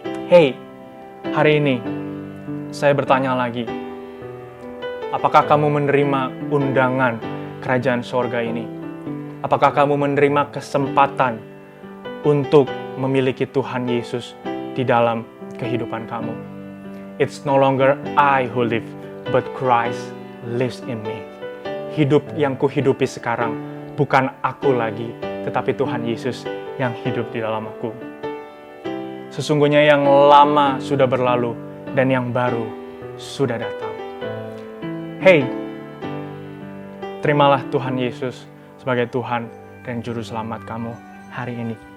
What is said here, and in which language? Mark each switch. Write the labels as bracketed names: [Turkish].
[Indonesian] Hey, hari ini saya bertanya lagi, apakah kamu menerima undangan kerajaan sorga ini? Apakah kamu menerima kesempatan untuk memiliki Tuhan Yesus di dalam kehidupan kamu? [English] It's no longer I who live, but Christ lives in me. [Indonesian] Hidup yang kuhidupi sekarang bukan aku lagi, tetapi Tuhan Yesus yang hidup di dalam aku. Sesungguhnya yang lama sudah berlalu dan yang baru sudah datang. Hey, terimalah Tuhan Yesus sebagai Tuhan dan Juru Selamat kamu hari ini.